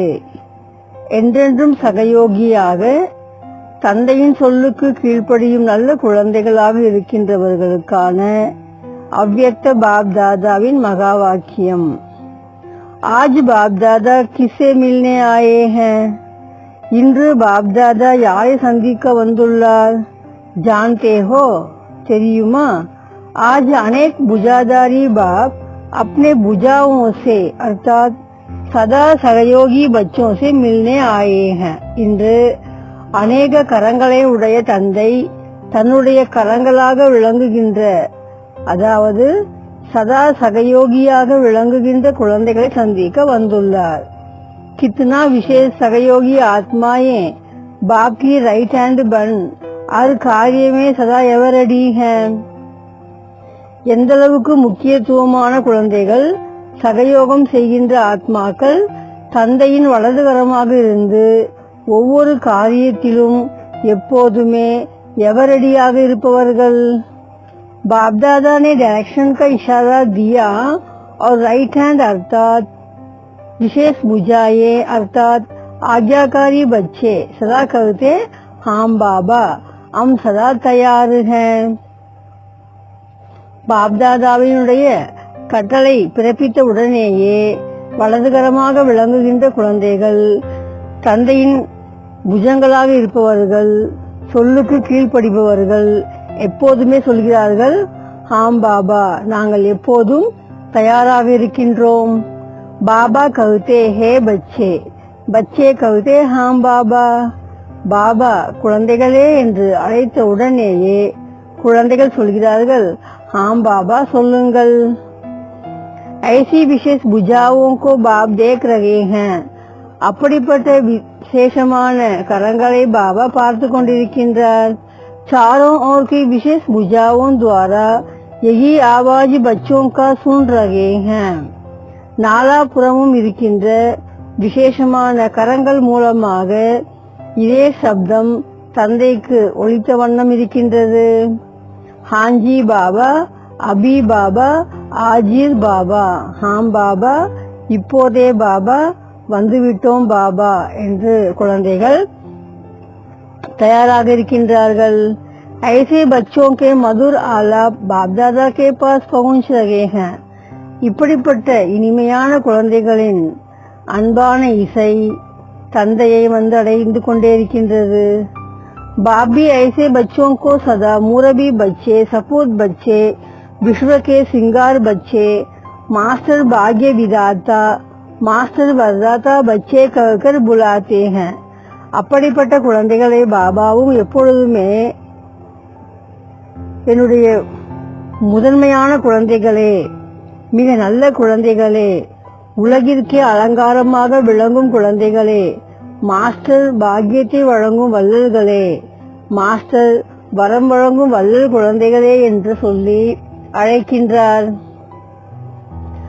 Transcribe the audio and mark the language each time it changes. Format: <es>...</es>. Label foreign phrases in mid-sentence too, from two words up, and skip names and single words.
<ta>என்றென்றும் சகயோகியாக தந்தையின் சொல்லுக்கு கீழ்ப்படியும் நல்ல குழந்தைகளாக இருக்கின்றவர்களுக்கான அவ்யக்த பாப்தாதாவின் மகா வாக்கியம்.</ta> <hi>आज बापदादा किसे मिलने आए हैं.</hi> <ta>இன்று பாப்தாதா யாரை சந்திக்க வந்துள்ளார்?</ta> <hi>जानते हो, தெரியுமா? आज अनेक भुजाधारी बाप अपने भुजाओं से अर्थात सदा सहयोगी बच्चों से मिलने आए हैं.</hi> <ta>இன்று அநேக கரங்களை உடைய தந்தை தன்னுடைய கரங்களாக விளங்குகின்ற, அதாவது சதா சகயோகியாக விளங்குகின்ற குழந்தைகளை சந்திக்க வந்துள்ளார்.</ta> <hi>कितना विशेष सहयोगी आत्माएं बाप की</hi> <en>right hand</en> <hi>बन हर कार्य में सदा</hi> <en>ever ready</en> <hi>हैं.</hi> <ta>எந்தளவுக்கு முக்கியத்துவமான குழந்தைகள், சகயோகம் செய்கின்ற ஆத்மாக்கள் தந்தையின் வலதுகரமாக இருந்து ஒவ்வொரு காரியத்திலும் எப்போதுமே எவரடியாக இருப்பவர்கள்.</ta> <hi>बापदादा ने डायरेक्शन का इशारा दिया और</hi> <en>right hand</en> <hi>अर्थात विशेष बुझाए अर्थात आज्ञाकारी बच्चे सदा कहते हाँ बाबा हम सदा तैयार हैं.</hi> <ta>பாப்தாதாவினுடைய கட்டளை பிறப்பித்த உடனேயே வலதுகரமாக விளங்குகின்ற குழந்தைகள் தந்தையின் புஜங்களாக இருப்பவர்கள், சொல்லுக்கு கீழ்ப்படிப்பவர்கள் எப்போதுமே சொல்கிறார்கள்,</ta> <hi>हाँ बाबा</hi> <ta>நாங்கள் எப்போதும் தயாராக இருக்கின்றோம்.</ta> <hi>बाबा कहते हैं बच्चे, बच्चे कहते हाँ बाबा.</hi> <ta>பாபா குழந்தைகளே என்று அழைத்த உடனேயே குழந்தைகள் சொல்கிறார்கள்,</ta> <hi>हाँ बाबा சொல்லுங்கள். ऐसी विशेष भुजाओं को बाप देख रहे हैं.</hi> <ta>அப்படிப்பட்ட விசேஷமான கரங்களை பாபா பார்த்து கொண்டிருக்கின்றார்.</ta> <hi>चारों ओर की विशेष भुजाओं द्वारा यही आवाज बच्चों का सुन रहे हैं.</hi> <ta>நாலாபுறமும் இருக்கின்ற விசேஷமான கரங்கள் மூலமாக இதே சப்தம் தந்தைக்கு ஒலித்த வண்ணம் இருக்கின்றது.</ta> <hi>हांजी बाबा, अभी बाबा, आजीर बाबा, हाम बाबा,</hi> <ta>இப்போதே பாபா, வந்துவிட்டோம் பாபா என்று குழந்தைகள் தயாராக இருக்கின்றார்கள்.</ta> <hi>ऐसे बच्चों के मधुर आलाप बाप दादा के पास पहुंच रहे हैं.</hi> <ta>இப்படிப்பட்ட இனிமையான குழந்தைகளின் அன்பான இசை தந்தையை வந்து அடைந்து கொண்டே இருக்கின்றது.</ta> <hi>बाप भी ऐसे बच्चों को सदा मुरबी बच्चे, सपूत बच्चे, विश्व के सिंगार बच्चे, मास्टर भाग्य विदाता, मास्टर वरदाता बच्चे कहकर बुलाते हैं.</hi> <ta>அப்படிப்பட்ட குழந்தைகளை பாபாவும் எப்பொழுதுமே என்னுடைய முதன்மையான குழந்தைகளே, மிக நல்ல குழந்தைகளே, உலகிற்கே அலங்காரமாக விளங்கும் குழந்தைகளே, மாஸ்டர் பாக்கியத்தை வழங்கும் வள்ளல்களே, மாஸ்டர் வரம் வழங்கும் வள்ளல் குழந்தைகளே என்று சொல்லி அழைக்கின்றார்.</ta>